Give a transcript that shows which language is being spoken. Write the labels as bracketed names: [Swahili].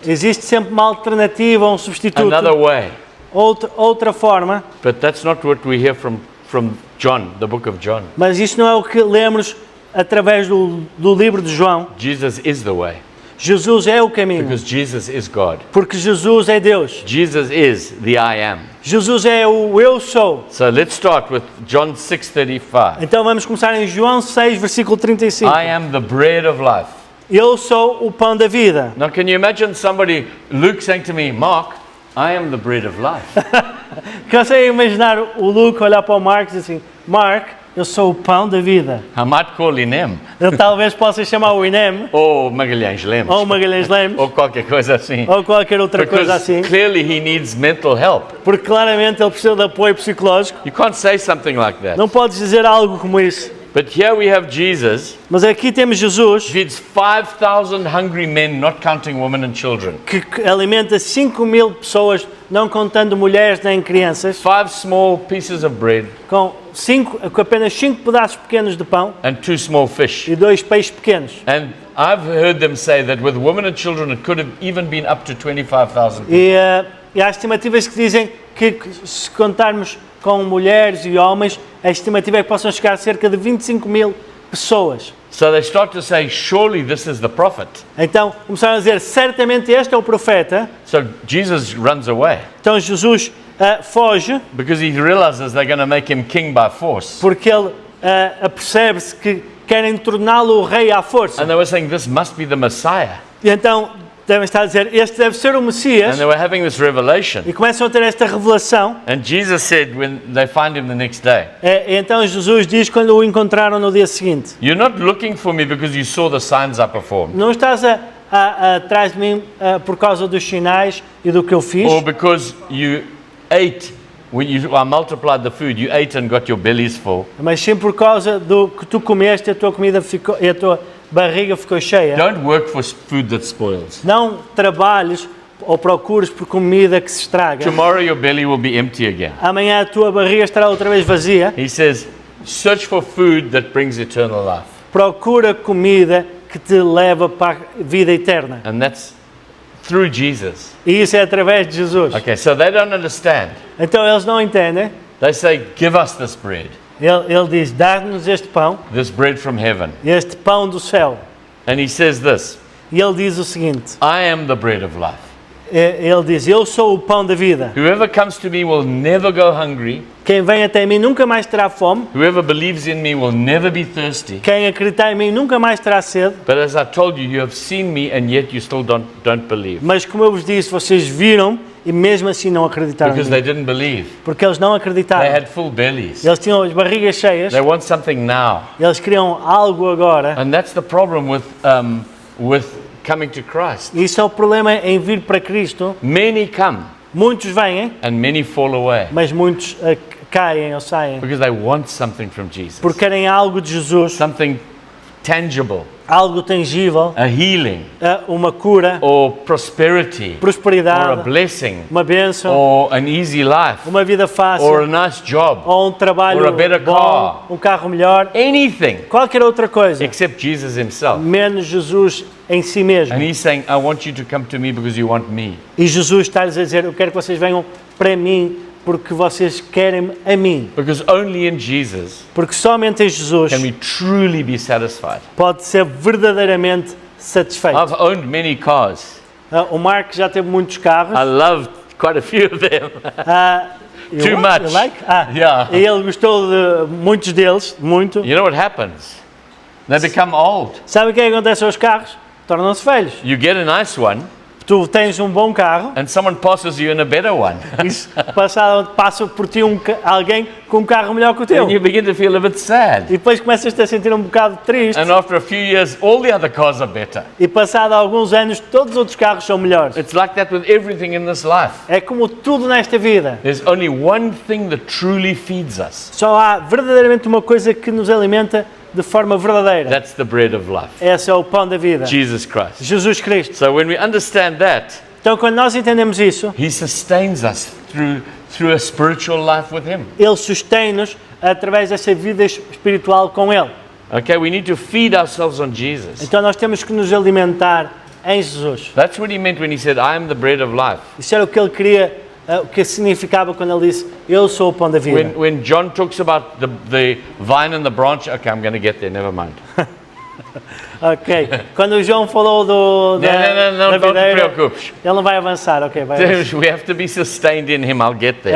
[Portuguese] Existe sempre uma alternativa, um substituto, [English] another way. [Portuguese] outra forma, [English] But that's not what we hear from John, the book of John. [Portuguese] mas isso não é o que lemos através do livro de João. [English] Jesus is the way, [Portuguese] Jesus é o caminho, [English] because Jesus is God. [Portuguese] porque Jesus é Deus. [English] Jesus is the I am. [Portuguese] Jesus é o eu sou. [English] So let's start with John 6:35. [Portuguese] Então vamos começar em João 6, versículo 35. [English] I am the bread of life. [Portuguese] Eu sou o pão da vida. [English] Now can you imagine Luke saying to me, Mark, I am the bread of life. [Portuguese] Consegue imaginar o Luke olhar para o Mark e dizer assim: Mark, eu sou o pão da vida. [English] I might call Inem, [Portuguese] Ele talvez possa chamar o Inem, ou Magalhães Lemos, ou Magalhães Lemos, ou qualquer coisa assim. ou qualquer outra coisa [English] Because [Portuguese] assim, [English] clearly he needs mental help. [Portuguese] porque claramente ele precisa de apoio psicológico. [English] You can't say something like that. [Portuguese] Não podes dizer algo como isso. [English] But here we have Jesus [Portuguese] Mas aqui temos Jesus, [English] feeds 5,000 hungry men, not counting women and children. [Portuguese] que alimenta 5.000 pessoas, não contando mulheres nem crianças, [English] 5 small pieces of bread [Portuguese] com apenas 5 pedaços pequenos de pão [English] and 2 small fish. [Portuguese] e 2 peixes pequenos. [English] And I've heard them say that with women and children it could have even been up to 25,000 people. [Portuguese] E há estimativas que dizem que se contarmos com mulheres e homens, a estimativa é que possam chegar a cerca de 25.000 pessoas. [English] So they start to say, surely this is the prophet. [Portuguese] Então começaram a dizer: certamente este é o profeta. [English] So Jesus runs away [Portuguese] Então Jesus foge, [English] because he realizes they're going to make him king by force. [Portuguese] porque ele apercebe-se que querem torná-lo o rei à força. [English] And they were saying, this must be the Messiah. [Portuguese] E então devem estar a dizer: este deve ser o [English] And [Portuguese] Messias. [English] they were having this revelation. [Portuguese] E começam a ter esta revelação. [English] And Jesus said when they find him the next day, [Portuguese] E então Jesus diz, quando o encontraram no dia seguinte: [English] you're not looking for me because you saw the signs I performed, [Portuguese] não estás atrás de mim por causa dos sinais e do que eu fiz, [English] or because you ate, when I multiplied the food, you ate and got your bellies full. [Portuguese] mas sim por causa do que tu comeste, a tua comida ficou, e a tua barriga ficou cheia. [English] Don't work for food that spoils. [Portuguese] Não trabalhes ou procures por comida que se estraga. [English] Tomorrow your belly will be empty again. [Portuguese] Amanhã a tua barriga estará outra vez vazia. [English] He says, search for food that brings eternal life. [Portuguese] Procura comida que te leva para a vida eterna. [English] And that's through Jesus. [Portuguese] E isso é através de Jesus. [English] Okay, so they don't understand. [Portuguese] Então eles não entendem. [English] They say, give us this bread, [Portuguese] Ele diz: dá-nos este pão, [English] this bread from heaven. [Portuguese] este pão do céu. [English] And he says this, [Portuguese] E ele diz o seguinte: [English] I am the bread of life. [Portuguese] ele diz: eu sou o pão da vida. [English] Whoever comes to me will never go hungry. [Portuguese] Quem vem até mim nunca mais terá fome. [English] Whoever believes in me will never be thirsty. [Portuguese] Quem acreditar em mim nunca mais terá sede. [English] But as I told you, you have seen me and yet you still don't believe. [Portuguese] Mas como eu vos disse, vocês viram e mesmo assim não acreditaram em [English] Because [Portuguese] mim. [English] they didn't believe. [Portuguese] Porque eles não [English] They [Portuguese] acreditaram. [English] had full bellies. [Portuguese] Eles tinham as barrigas cheias. [English] They want something now. [Portuguese] Eles queriam algo agora. [English] And that's the problem with coming to Christ. [Portuguese] E isso é o problema em vir para Cristo. [English] Many come [Portuguese] Muitos vêm, [English] and many fall away [Portuguese] mas muitos caem ou saem. [English] because they want something from Jesus. [Portuguese] Porque querem algo de Jesus, [English] Something tangible, [Portuguese] algo tangível, [English] a healing, [Portuguese] uma cura, [English] or prosperity, or a [Portuguese] prosperidade, [English] blessing, [Portuguese] uma bênção, [English] or an easy life, [Portuguese] uma vida [English] or a [Portuguese] fácil, [English] nice job, [Portuguese] ou um trabalho [English] or a better [Portuguese] bom, [English] car. [Portuguese] um carro melhor, [English] anything [Portuguese] qualquer outra coisa, [English] except Jesus himself. [Portuguese] menos Jesus em si mesmo. [English] And he's saying, I want you to come to me because you want me. [Portuguese] E Jesus está-lhes a dizer: eu quero que vocês venham para mim porque vocês querem a mim. [English] Because only in Jesus [Portuguese] Porque somente em Jesus [English] can we truly be satisfied. [Portuguese] pode ser verdadeiramente satisfeito. [English] I've owned many cars. [Portuguese] O Mark já teve muitos carros. [English] I loved quite a few of them. You Too like? much. You like? Yeah. [Portuguese] E ele gostou de muitos deles, muito. [English] You know what happens? They become old. [Portuguese] Sabe o que acontece aos carros? Tornam-se velhos. [English] You get a nice one, [Portuguese] Tu tens um bom carro [English] and someone passes you in a better one. [Portuguese] e passa por ti alguém com um carro melhor que o teu. [English] And you begin to feel a bit sad. [Portuguese] E depois começas-te a sentir um bocado triste. [English] And after a few years, all the other cars are better. [Portuguese] E passado alguns anos, todos os outros carros são melhores. [English] It's like that with everything in this life. [Portuguese] É como tudo nesta vida. [English] There's only one thing that truly feeds us. [Portuguese] Só há verdadeiramente uma coisa que nos alimenta de forma verdadeira. [English] That's the bread of life, [Portuguese] Esse é o pão da vida. [English] Jesus Christ. [Portuguese] Jesus Cristo. [English] So when we understand that, [Portuguese] Então, quando nós entendemos isso, [English] He sustains us through a spiritual life with Him. [Portuguese] Ele sustém-nos através dessa vida espiritual com Ele. [English] Okay, we need to feed ourselves on Jesus. [Portuguese] Então, nós temos que nos alimentar em Jesus. [English] That's what He meant when He said, I am the bread of life. [Portuguese] Isso era o que Ele queria, o que significava quando Ele disse, eu sou o pão da vida. [English] When John talks about the vine and the branch, okay, I'm going to get there, never mind. [Portuguese] Ok. Quando o João falou Não, não te videira, preocupes. ele não vai avançar. Ok, vai avançar. [English] We have to be sustained in Him, I'll get there.